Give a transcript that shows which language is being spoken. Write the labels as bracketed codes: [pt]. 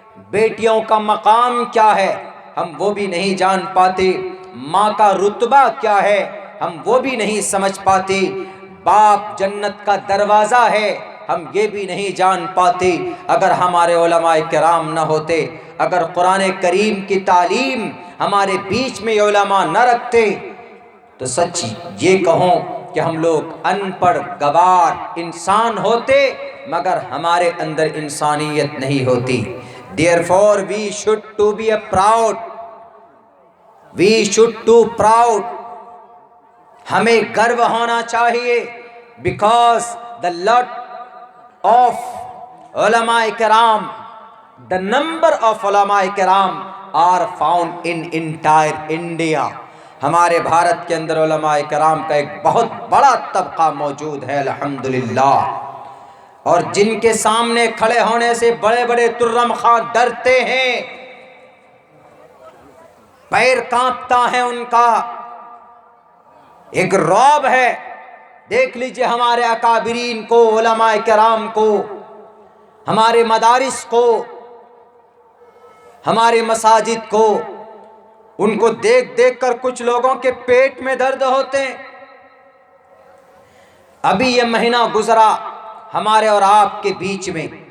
[ur] بیٹیوں کا مقام کیا ہے ہم وہ بھی نہیں جان پاتے، ماں کا رتبہ کیا ہے ہم وہ بھی نہیں سمجھ پاتے، باپ جنت کا دروازہ ہے ہم یہ بھی نہیں جان پاتے۔ اگر ہمارے علماء کرام نہ ہوتے، اگر قرآن کریم کی تعلیم ہمارے بیچ میں علماء نہ رکھتے تو سچ یہ کہوں کہ ہم لوگ ان پڑھ گوار انسان ہوتے مگر ہمارے اندر انسانیت نہیں ہوتی۔ [en] Therefore we should to be proud. We should to proud. [ur] ہمیں گرو ہونا چاہیے [en] because the lot of علماء کرام, the number of علماء کرام are found in entire India. [ur] ہمارے بھارت کے اندر علماء کرام کا ایک بہت بڑا طبقہ موجود ہے الحمدللہ، اور جن کے سامنے کھڑے ہونے سے بڑے بڑے ترم خاں ڈرتے ہیں، پیر کانپتا ہے ان کا، ایک رعب ہے۔ دیکھ لیجئے ہمارے اکابرین کو، علماء کرام کو، ہمارے مدارس کو، ہمارے مساجد کو، ان کو دیکھ دیکھ کر کچھ لوگوں کے پیٹ میں درد ہوتے ہیں۔ ابھی یہ مہینہ گزرا ہمارے اور آپ کے بیچ میں،